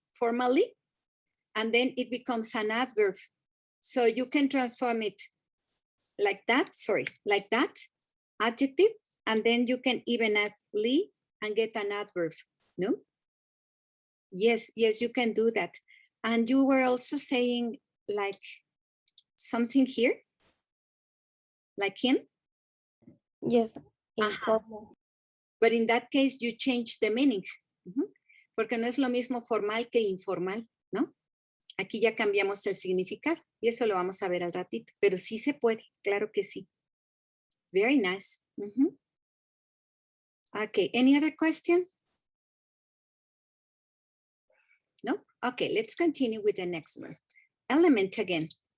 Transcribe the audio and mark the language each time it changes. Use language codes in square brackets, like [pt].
[en] Formally, and then it becomes an adverb. So you can transform it like that, sorry, like that, adjective, and then you can even add ly and get an adverb, no? Yes, yes, you can do that. And you were also saying like something here, like in? Yes, informal. But in that case, you change the meaning. [es] Porque no es lo mismo formal que informal, ¿no? Aquí ya cambiamos el significado y eso lo vamos a ver al ratito, pero sí se puede, claro que sí. [en] Very nice. Okay, any other question? No? Okay, let's continue with the next one. Element again.